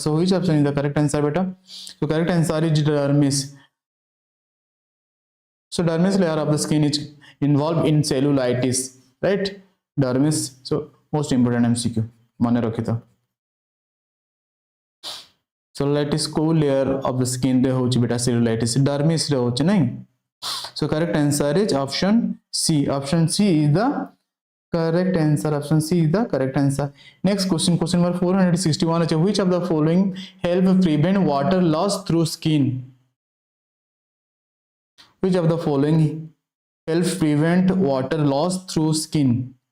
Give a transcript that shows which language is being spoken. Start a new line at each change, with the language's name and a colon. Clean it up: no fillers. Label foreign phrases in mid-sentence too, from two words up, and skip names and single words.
English: So which option is the correct answer, beta? So correct answer is dermis. So dermis layer of the skin is involved in cellulitis. Right, dermis. So most important MCQ
Odia: ମନେ ରଖିଥା.
English: So cellulitis को layer of the skin
Odia: ରେ ହେଉଛି ବେଟା
English: cellulitis dermis
Odia: ରେ ହେଉଛି ନାହିଁ.
English: So correct answer is option C. Option C is the correct answer. Option C is the correct answer. Next question number 461. Which of the following help prevent water loss through skin? Which of the following help prevent water loss through skin?